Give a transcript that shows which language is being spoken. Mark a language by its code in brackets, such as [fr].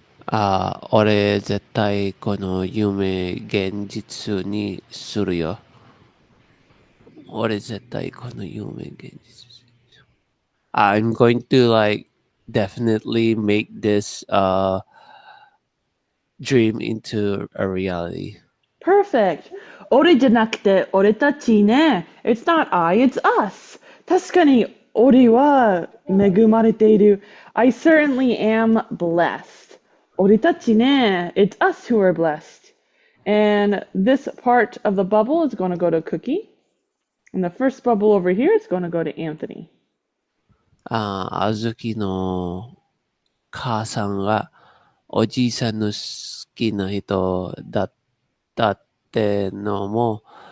[ja] 俺絶対この夢現実にするよ。俺絶対この夢現実にする。 [en] I'm going to like definitely make this dream into a reality. Perfect. [ja] 俺じゃなくて俺たちね. [en] It's not I, it's us. [ja] 確かに俺は恵まれている. [en] I certainly am blessed. [ja] 俺たちね. [en] It's us who are blessed. And this part of the bubble is going to go to Cookie. And the first bubble over here is going to go to Anthony. [ja] あずきの母さんがおじいさんの好きな人だったってのも